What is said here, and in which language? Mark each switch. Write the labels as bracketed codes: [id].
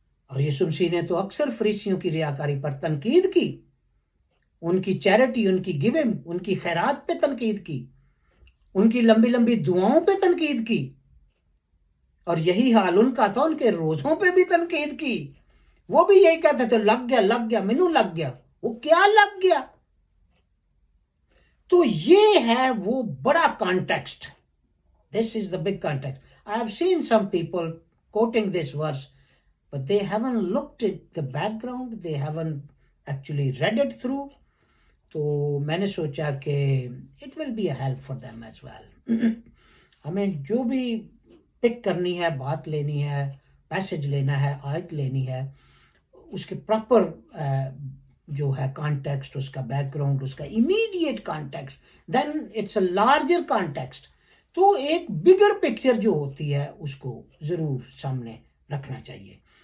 [ur] اور یسوع مسیح نے تو اکثر فریسیوں کی ریاکاری پر تنقید کی، ان کی چیریٹی، ان کی گیونگ، ان کی خیرات پہ تنقید کی، ان کی لمبی لمبی دعاؤں پہ تنقید کی، اور یہی حال ان کا تھا، ان کے روزوں پہ بھی تنقید کی. وہ بھی یہی کہتے تھے لگ گیا، لگ گیا، [pa] مینوں لگ گیا. [ur] وہ کیا لگ گیا؟ تو یہ ہے وہ بڑا context. [en] This is the big context. I have seen some people quoting this verse, but they haven't looked at the background, they haven't actually read it through. [ur] تو میں نے سوچا کہ [en] it will be a help for them as well. [ur] ہمیں جو بھی پک کرنی ہے، بات لینی ہے، پیسج لینا ہے، آیت لینی ہے، اس کے پراپر جو ہے کانٹیکسٹ، اس کا بیک گراؤنڈ، اس کا immediate context, [en] Then it's a larger context. [ur] تو ایک بگر پکچر جو ہوتی ہے اس کو ضرور سامنے رکھنا چاہیے.